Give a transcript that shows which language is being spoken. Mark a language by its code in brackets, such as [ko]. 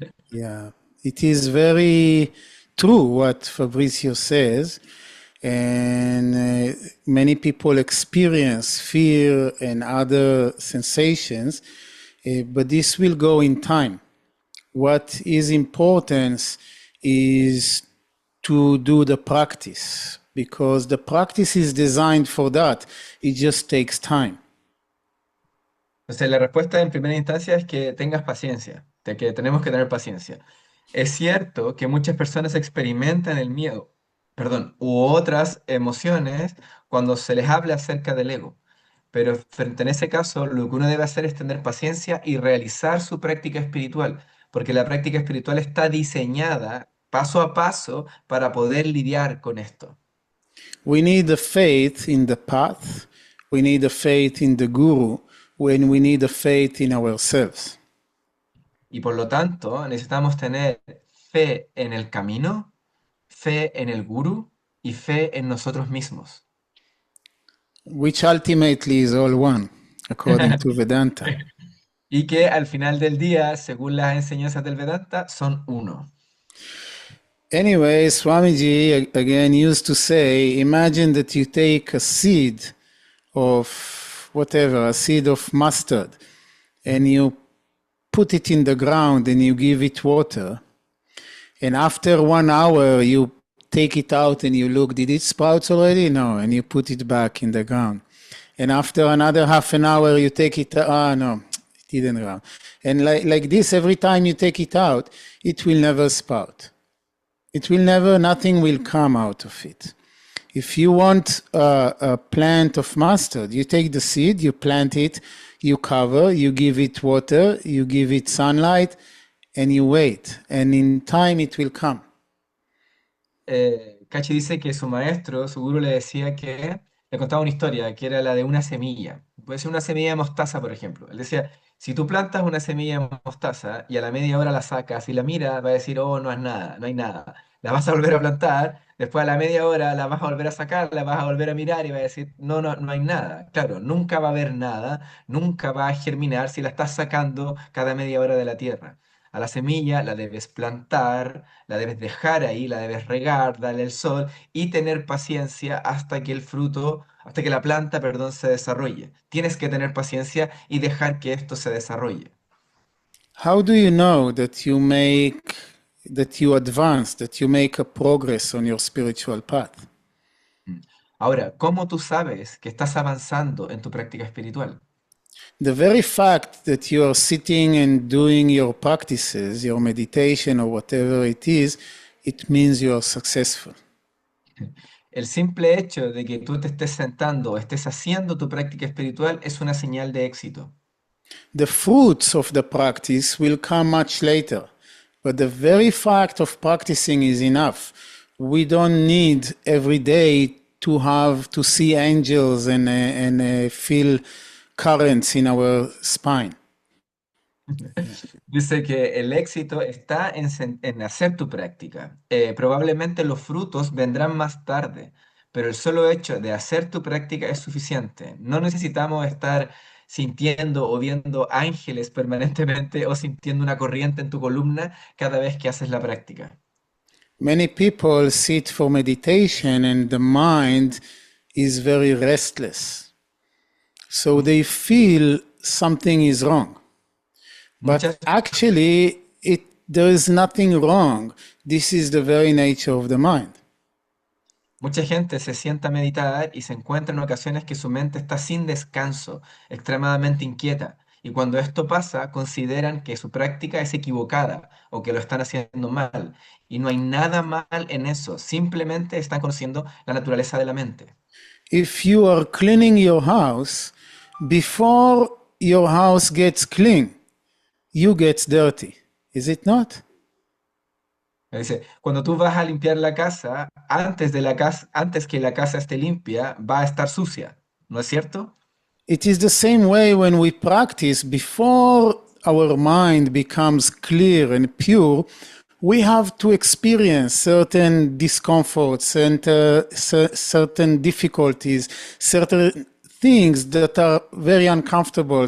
[en] yeah, it is very true what Fabrizio says, and many people experience fear and other sensations, but this will go in time. What is important is to do the practice because the practice is designed for that. It just takes time. [es] Entonces, la respuesta en primera instancia es que tengas paciencia, de que tenemos que tener paciencia. Es cierto que muchas personas experimentan el miedo, perdón, u otras emociones cuando se les habla acerca del ego. Pero frente en ese caso, lo que uno debe hacer es tener paciencia y realizar su práctica espiritual, porque la práctica espiritual está diseñada paso a paso para poder lidiar con esto. [en] We need the faith in the path. We need the faith in the guru when we need the faith in ourselves. [es] Y por lo tanto, necesitamos tener fe en el camino, fe en el gurú y fe en nosotros mismos. [en] which ultimately is all one, according to Vedanta. [es] Y que al final del día, según las enseñanzas del Vedanta, son uno. [en] Anyway, Swamiji again used to say, imagine that you take a seed of whatever, a seed of mustard, and you put it in the ground and you give it water. And after 1 hour, you take it out and you look, did it sprout already? No. And you put it back in the ground. And after another half an hour, you take it, no, it didn't grow. And like this, every time you take it out, it will never sprout. It will never, nothing will come out of it. If you want a plant of mustard, you take the seed, you plant it, you cover, you give it water, you give it sunlight, and you wait. And in time it will come. [es] Kachi dice que su maestro, su gurú, le decía que le contaba una historia, que era la de una semilla. Puede ser una semilla de mostaza, por ejemplo. Él decía, si tú plantas una semilla de mostaza y a la media hora la sacas y la miras, va a decir, oh, no es nada, no hay nada. La vas a volver a plantar, después a la media hora la vas a volver a sacar, la vas a volver a mirar y va a decir, no, no, no hay nada. Claro, nunca va a haber nada, nunca va a germinar si la estás sacando cada media hora de la tierra. A la semilla la debes plantar, la debes dejar ahí, la debes regar, darle el sol y tener paciencia hasta que el fruto, hasta que la planta, perdón, se desarrolle. Tienes que tener paciencia y dejar que esto se desarrolle. [en] How do you know that you advance, that you make a progress on your spiritual path? Mm. [es] Ahora, ¿cómo tú sabes que estás avanzando en tu práctica espiritual? [en] The very fact that you are sitting and doing your practices, your meditation or whatever it is, it means you are successful. [es] El simple hecho de que tú te estés sentando o estés haciendo tu práctica espiritual es una señal de éxito. [en] The fruits of the practice will come much later, but the very fact of practicing is enough. We don't need every day to see angels and feel currents in our spine. [es] Dice que el éxito está en hacer tu práctica. Probablemente los frutos vendrán más tarde, pero el solo hecho de hacer tu práctica es suficiente. No necesitamos estar sintiendo o viendo ángeles permanentemente o sintiendo una corriente en tu columna cada vez que haces la práctica. [en] Many people sit for meditation and the mind is very restless. So they feel something is wrong. But [es] Muchas [en] actually, there is nothing wrong. This is the very nature of the mind. [es] Mucha gente se sienta a meditar y se encuentra en ocasiones que su mente está sin descanso, extremadamente inquieta. Y cuando esto pasa, consideran que su práctica es equivocada o que lo están haciendo mal. Y no hay nada mal en eso, simplemente están conociendo la naturaleza de la mente. [en] If you are cleaning your house, before your house gets clean, you get dirty. Is it not? [es] Dice, cuando tú vas a limpiar la casa, antes que la casa esté limpia, va a estar sucia, ¿no es cierto? [en] It is the same way when we practice, before our mind becomes clear and pure, we have to experience certain discomforts and certain difficulties, certain things that are very uncomfortable.